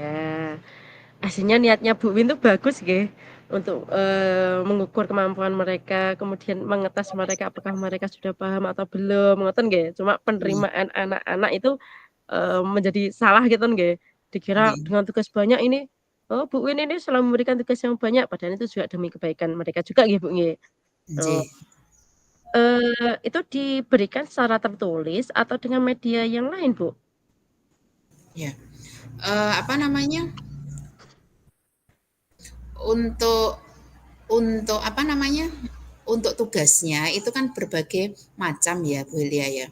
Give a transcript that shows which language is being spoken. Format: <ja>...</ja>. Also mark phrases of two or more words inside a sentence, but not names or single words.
<id>Aslinya niatnya Bu Win tuh bagus nggih, untuk, mengukur kemampuan mereka, kemudian mengetes mereka apakah mereka sudah paham atau belum, ngoten nggih. Cuma Iya, penerimaan anak-anak itu, menjadi salah gitu nggih. Dikira iya. dengan tugas banyak ini, oh Bu Win ini selalu memberikan tugas yang banyak, padahal itu juga demi kebaikan mereka juga nggih, Bu, nggih. Oh, Nggih. itu diberikan secara tertulis atau dengan media yang lain, Bu? Ya, apa namanya, untuk apa namanya, untuk tugasnya itu kan berbagai macam ya, Bu Hilya ya.</id>